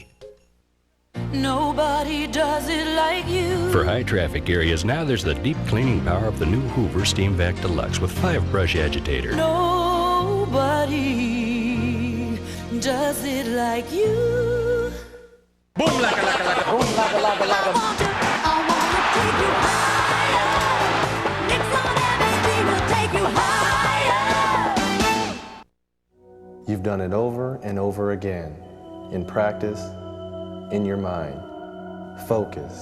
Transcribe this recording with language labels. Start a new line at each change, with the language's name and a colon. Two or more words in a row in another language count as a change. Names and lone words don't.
English: Nobody does it like you. For high traffic areas, now there's the deep cleaning power of the new Hoover Steam Vac Deluxe with 5-brush agitator. Nobody does it like you. Boom, laka, laka, laka, boom, laka, laka, laka. I wanna take you higher. Knicks on MSG will take you higher. You've done it over and over again, in practice, in your mind. Focus.